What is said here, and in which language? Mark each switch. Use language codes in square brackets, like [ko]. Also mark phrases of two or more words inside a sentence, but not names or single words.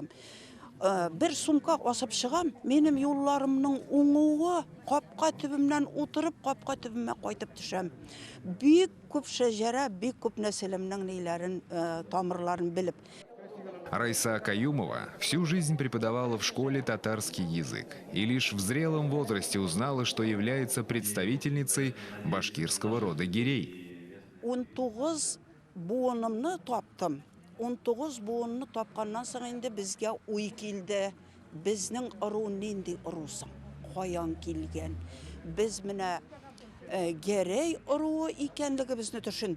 [tt] Bir сумка асып чыгам, минем юлларымның уңуы, капка төбемнән утырып, капка төбемә кайтып төшәм. Бик күп шәҗәрә, бик күп нәселемнең ниләрен, тамырларын белеп. [ru] Райса Каюмова всю жизнь преподавала в школе татарский язык и лишь в зрелом возрасте узнала, что является представительницей башкирского рода Гирей. [tt] 19 буынымны таптым. 19 буынны тапканнан соң инде безгә уй килде. Безнең ыру нинди ырусың? Каян килгән? Без менә Герей ыруы икәнлегебезне төшендек.